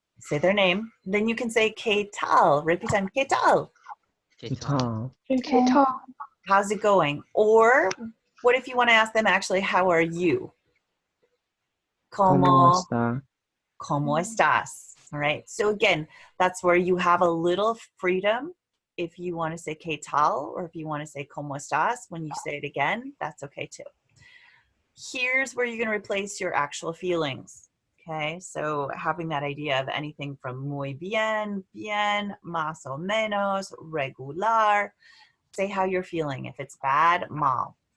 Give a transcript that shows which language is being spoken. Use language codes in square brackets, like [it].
[en] Say their name. Then you can say [es] ¿Qué tal? Repitan, ¿Qué tal? ¿Qué tal? ¿Qué tal? [en] How's it going? Or what if you want to ask them actually, how are you? [es] ¿Cómo está? ¿Cómo estás? [en] All right. So again, that's where you have a little freedom. If you want to say [es] ¿Qué tal? [en] Or if you want to say [es] ¿Cómo estás? [en] When you say it again, that's okay too. Here's where you're going to replace your actual feelings. Okay, so having that idea of anything from [es] muy bien, bien, más o menos, regular. [en] Say how you're feeling. If it's bad, mal.